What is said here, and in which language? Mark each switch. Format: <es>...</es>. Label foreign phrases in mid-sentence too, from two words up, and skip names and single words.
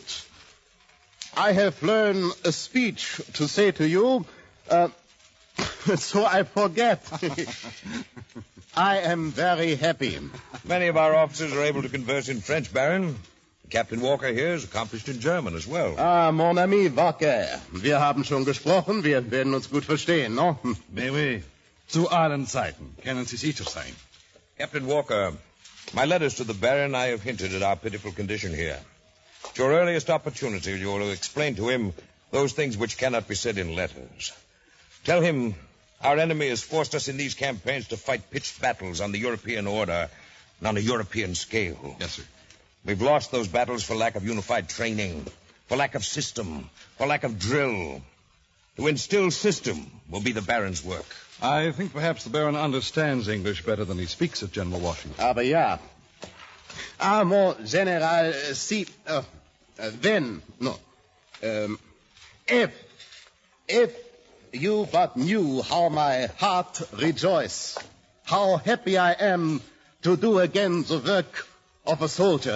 <en>I have learned a speech to say to you, so I forget. I am very happy. Many of our officers are able to converse in French, Baron. Captain Walker here is accomplished in German as well.</en> <fr>Ah, mon ami Walker.</fr> <de>Wir haben schon gesprochen. Wir werden uns gut verstehen, no?</de> <fr>Oui, oui.</fr> <de>Zu allen Zeiten kennen Sie sicher sein.</de> <en>Captain Walker, my letters to the Baron, I have hinted at our pitiful condition here. At your earliest opportunity, you will explain to him those things which cannot be said in letters. Tell him our enemy has forced us in these campaigns to fight pitched battles on the European order and on a European scale. Yes, sir. We've lost those battles for lack of unified training, for lack of system, for lack of drill. To instill system will be the Baron's work. I think perhaps the Baron understands English better than he speaks it, General Washington.</en> <de>Aber ja.</de> <en>Ah,</en> <fr>mon General,</fr> <en>if you but knew how my heart rejoices, how happy I am to do again the work of a soldier.</en>